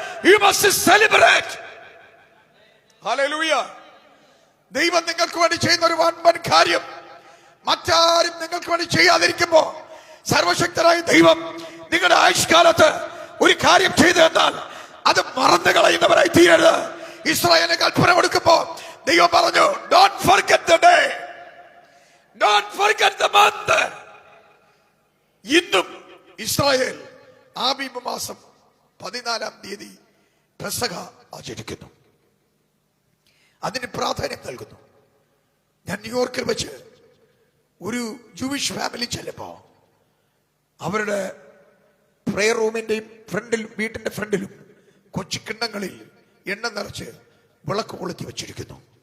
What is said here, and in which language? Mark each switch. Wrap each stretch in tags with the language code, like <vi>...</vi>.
<en>You must celebrate. Hallelujah.</en> <ml>ദൈവം നിങ്ങൾക്ക് വേണ്ടി ചെയ്യുന്ന ഒരു വൻപൻ കാര്യം മറ്റാരും നിങ്ങൾക്ക് വേണ്ടി ചെയ്യാതിരിക്കുമ്പോ, സർവശക്തനായ ദൈവം നിങ്ങളുടെ ആയുഷ്കാലത്ത് ഒരു കാര്യം ചെയ്തു എന്നാൽ അത് മറന്നു കളയുന്നവരായി തീരരുത്. ഇസ്രായേലിന് കൽപ്പന കൊടുക്കുമ്പോ ദൈവം പറഞ്ഞു,</ml> <en>don't forget the day, don't forget the month.</en> <ml>ഇന്നും ഇസ്രായേൽ ആബീബ് മാസം 14-ാം തീയതി പെസഹ ആചരിക്കുന്നു. അതിന് പ്രാധാന്യം നൽകുന്നു. ഞാൻ ന്യൂയോർക്കിൽ വെച്ച് ഒരു ജൂയിഷ് ഫാമിലി ചെല്ലുമ്പോ അവരുടെ പ്രേയർ റൂമിന്റെയും ഫ്രണ്ടിൽ, വീട്ടിന്റെ ഫ്രണ്ടിലും കൊച്ചു കിണ്ണങ്ങളിൽ എണ്ണ നിറച്ച് വിളക്ക് കൊളുത്തി വെച്ചിരിക്കുന്നു.</ml>